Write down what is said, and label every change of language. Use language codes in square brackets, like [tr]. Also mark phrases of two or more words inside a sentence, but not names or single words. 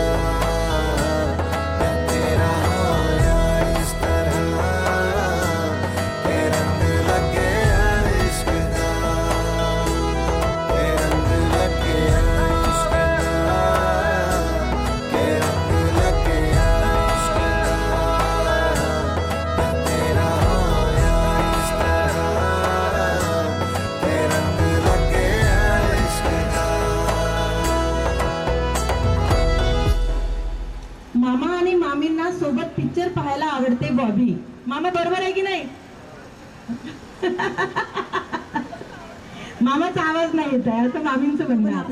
[pa] ਮੈਂ ਤੇਰਾ ਹੋਇਆ ਇਸ ਤਰ੍ਹਾਂ, ਕੇ ਰੰਗ ਲੱਗ ਗਿਆ ਇਸ਼ਕ ਦਾ, ਕੇ ਰੰਗ ਲੱਗ ਗਿਆ ਇਸ਼ਕ ਦਾ, ਕੇ ਰੰਗ ਲੱਗ ਗਿਆ ਇਸ਼ਕ ਦਾ। ਮੈਂ ਤੇਰਾ ਹੋਇਆ ਇਸ ਤਰ੍ਹਾਂ, ਕੇ ਰੰਗ ਲੱਗ ਗਿਆ ਇਸ਼ਕ ਦਾ। [mr] मामा आणि मामींना सोबत पिक्चर पाहायला आवडते बॉबी. मामा बरोबर आहे की नाही? मामाचा आवाज नाही येत आहे असं मामींचं म्हणणं आहे.